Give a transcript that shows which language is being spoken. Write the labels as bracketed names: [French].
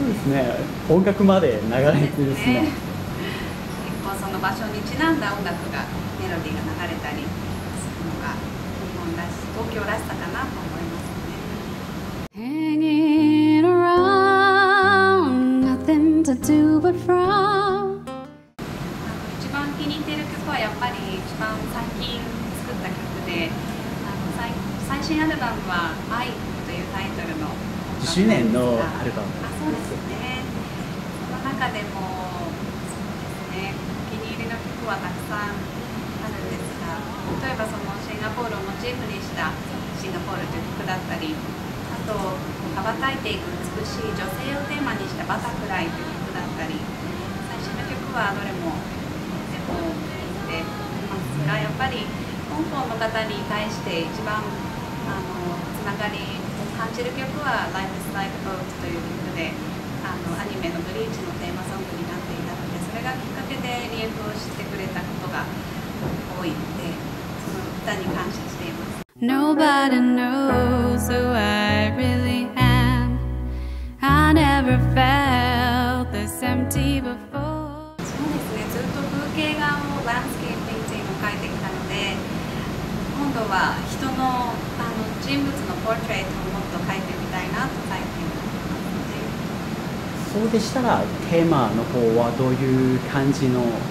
[Japanese] そうですね、音楽まで流れてですね。結構その場所にちなんだ音楽がメロディーが流れたりするのが日本らし東京らしさかなと思いますね。 [English] Hanging around, nothing to do but frown. [Japanese] 一番気に入っている曲はやっぱり一番最近作った曲で、最新アルバムは「愛」というタイトルの 10周年のアルバム。そうですね。その中でもそうですね、お気に入りの曲はたくさんあるんですが、例えばそのシンガポールをモチーフにした「シンガポール」という曲だったり、あと羽ばたいていく美しい女性をテーマにした「バタフライ」という曲だったり、最新の曲はどれもとても気に入っていますが、やっぱり香港の方に対して一番つながりを感じる曲は「Life is Like a Boat」という曲で、アニメの「ブリーチ」のテーマソングになっていたので、それがきっかけでリエフを知ってくれたことが多いので、その歌に感謝しています。 [English] Nobody knows who I really am. I never felt this empty before. [Japanese] そうですね、ずっと風景画をランスケープペインティングを描いてきたので、今度は人の人物のポートレートをもっと描いてみたいなと最近思ってますので。そうでしたらテーマの方はどういう感じの？